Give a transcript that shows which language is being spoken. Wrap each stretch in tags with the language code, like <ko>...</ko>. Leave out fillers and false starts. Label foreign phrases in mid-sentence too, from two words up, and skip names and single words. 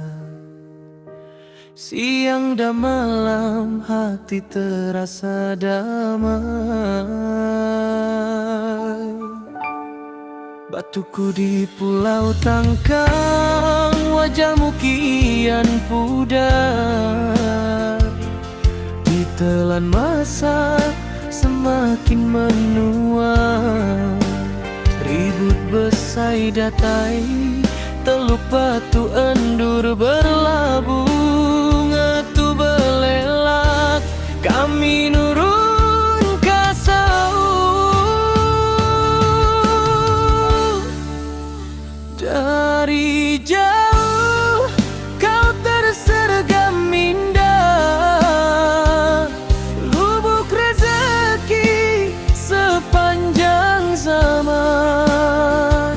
<ms>Siang dan malam hati terasa damai. Batuku di pulau Tangkang, wajahmu kian pudar. Ditelan masa semakin menua.</ms> <iba>Ribut besai datai, Teluk Batu endur berlabuh. Ngatu belelak, kami nurun kasau.</iba> <ms>Dari jauh kau tersergam indah, lubuk rezeki sepanjang zaman.</ms>